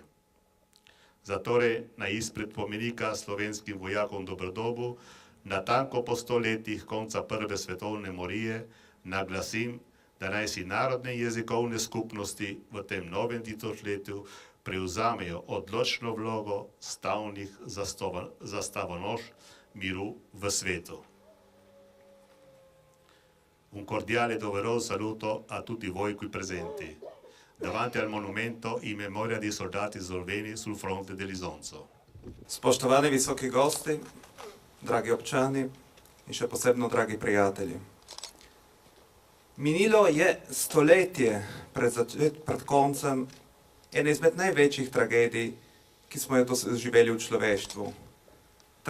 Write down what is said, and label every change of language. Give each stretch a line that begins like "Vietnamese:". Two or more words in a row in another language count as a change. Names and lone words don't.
Slovenian: Zatorej na izpred spomenika slovenskim vojakom v Doberdobu, natanko po 100 letih konca Prve svetovne morije, naglasim, da naj si narodne jezikovne skupnosti v tem novem tisočletju prevzamejo odločno vlogo stavnih zastavonoš miru v svetu.
Italian: Un cordiale e doveroso saluto a tutti voi qui presenti, davanti al monumento in memoria di soldati sloveni sul fronte dell'Isonzo.
Slovenian: Spoštovani visoki gosti, dragi občani in še posebno dragi prijatelji. Minilo je stoletje pred koncem ene izmed največjih tragedij, ki smo jo doživeli v človeštvu.